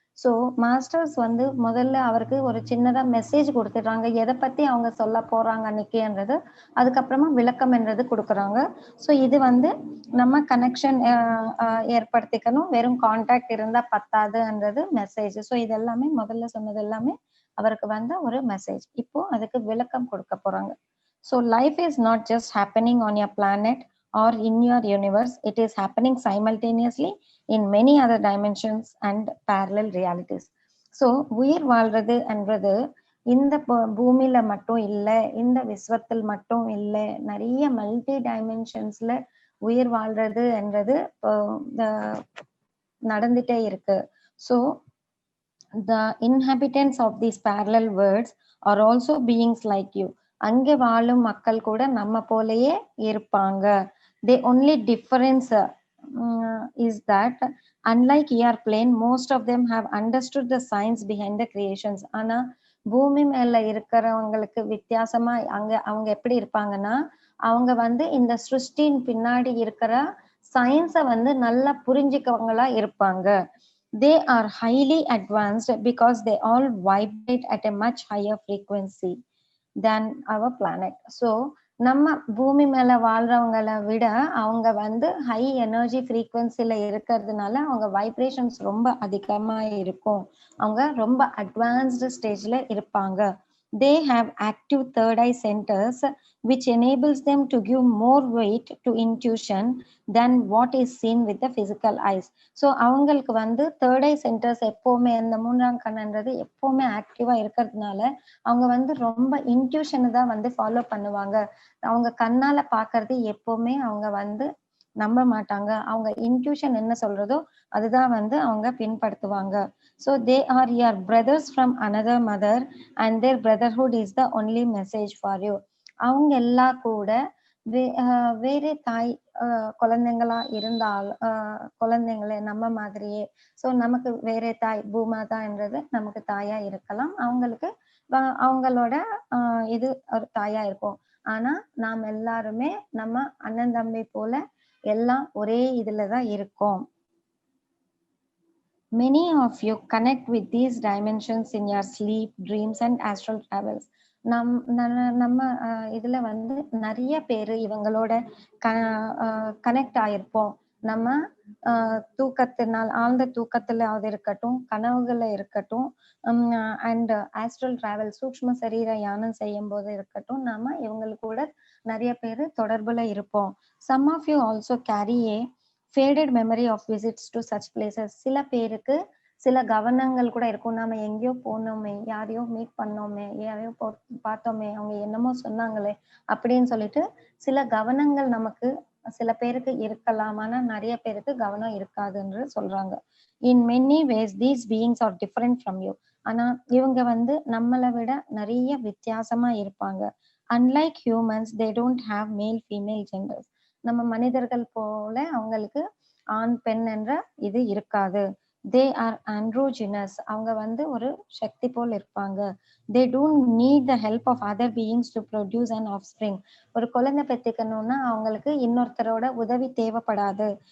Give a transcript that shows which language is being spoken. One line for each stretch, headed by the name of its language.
Tamil: So masters முதல்ல அவருக்கு ஒரு சின்னதா மெசேஜ் கொடுத்துடுறாங்க, எதை பத்தி அவங்க சொல்ல போறாங்க அன்னைக்குன்றது. அதுக்கப்புறமா விளக்கம் என்றது கொடுக்குறாங்க. ஸோ இது நம்ம கனெக்ஷன் ஏற்படுத்திக்கணும், வெறும் கான்டாக்ட் இருந்தா பத்தாதுன்றது மெசேஜ். ஸோ இது எல்லாமே முதல்ல சொன்னது எல்லாமே அவருக்கு ஒரு மெசேஜ். இப்போ அதுக்கு விளக்கம் கொடுக்க போறாங்க.
English: So life is not just happening on your planet or in your universe, it is happening simultaneously in many other dimensions and parallel realities.
Tamil: So உயிர் வாழ்றது என்றது இந்த பூமியில மட்டும் இல்லை, இந்த விஸ்வத்தில் மட்டும் இல்லை, நிறைய மல்டி டைமென்ஷன்ஸ்ல உயிர் வாழ்றது என்றது நடந்துட்டே இருக்கு.
English: So the inhabitants of these parallel worlds are also beings like you.
Tamil: அங்கே வாழும் மக்கள் கூட நம்ம போலயே இருப்பாங்க.
English: The only difference is that unlike your plane, most of them have understood the science behind the creations.
Tamil: ஆனா பூமி மேல இருக்கிறவங்களுக்கு வித்தியாசமா அவங்க எப்படி இருப்பாங்கன்னா, அவங்க இந்த சிருஷ்டியின் பின்னாடி இருக்கிற சயின்ஸை நல்லா புரிஞ்சுக்கவங்களா இருப்பாங்க.
English: They are highly advanced because they all vibrate at a much higher frequency than our planet.
Tamil: So நம்ம பூமி மேல வாழ்றவங்களை விட அவங்க ஹை எனர்ஜி ஃப்ரீக்வன்சில இருக்கிறதுனால அவங்க வைப்ரேஷன்ஸ் ரொம்ப அதிகமா இருக்கும். அவங்க ரொம்ப அட்வான்ஸ்டு ஸ்டேஜ்ல இருப்பாங்க.
English: They have active third eye centers which enables them to give more weight to intuition than what is seen with the physical eyes.
Tamil: So அவங்களுக்கு தேர்ட் ஐ சென்டர்ஸ் எப்பவுமே, அந்த மூன்றாம் கண்ணுன்றது எப்பவுமே ஆக்டிவா இருக்கிறதுனால அவங்க ரொம்ப இன்ட்யூஷனை தான் ஃபாலோ பண்ணுவாங்க. அவங்க கண்ணால பாக்குறது எப்பவுமே அவங்க நம்ப மாட்டாங்க. அவங்க இன்ட்யூஷன் என்ன சொல்றதோ அதுதான் அவங்க பின்படுத்துவாங்க.
English: So they are your brothers from another mother and their brotherhood is the only message for you.
Tamil: அவங்க எல்லாம் கூட வேற தாய் குழந்தைங்களா இருந்தால் குழந்தைங்களே நம்ம மாதிரியே. ஸோ நமக்கு வேற தாய் பூமாதான்ன்றது நமக்கு தாயா இருக்கலாம், அவங்களுக்கு அவங்களோட இது ஒரு தாயா இருக்கும். ஆனா நாம் எல்லாருமே நம்ம அண்ணன் தம்பி போல எல்லாம் ஒரே இதுலதான் இருக்கோம்.
English: Many of you connect with these dimensions in your sleep, dreams and astral travels.
Tamil: நம்ம இதுல வந்து நிறைய பேரு இவங்களோட கனெக்ட் ஆயிருப்போம். நம்ம தூக்கத்தினால் ஆழ்ந்த தூக்கத்துல அது இருக்கட்டும், கனவுகள்ல இருக்கட்டும், அண்ட் ஆஸ்ட்ரல் டிராவல் சூக்ஷ்ம சரீர யானம் செய்யும் போது இருக்கட்டும், நாம இவங்களுக்கு கூட நிறைய பேரு தொடர்புல இருப்போம்.
English: Some of you also carry a faded memory of visits to such places.
Tamil: சில பேருக்கு சில கவனங்கள் கூட இருக்கும். நாம எங்கேயோ போனோமே, யாரையோ மீட் பண்ணோமே, யாரையோ பார்த்தோமே, அவங்க என்னமோ சொன்னாங்களே அப்படின்னு சொல்லிட்டு சில கவனங்கள் நமக்கு சில பேருக்கு இருக்கலாம். ஆனா நிறைய பேருக்கு கவனம் இருக்காதுன்னு சொல்றாங்க.
English: In many ways these beings are different from you.
Tamil: ஆனா இவங்க வந்து நம்மளை விட நிறைய வித்தியாசமா இருப்பாங்க.
English: Unlike humans, they don't have male female genders.
Tamil: நம்ம மனிதர்கள் போல அவங்களுக்கு ஆண் பெண் என்ற இது இருக்காது.
English: They are androgynous.
Tamil: அவங்க வந்து ஒரு சக்தி போல் இருப்பாங்க.
English: They don't need the help of other beings to produce an offspring.
Tamil: ஒரு குழந்தை பெத்துக்கணும்னா அவங்களுக்கு இன்னொருத்தரோட உதவி தேவைப்படாது.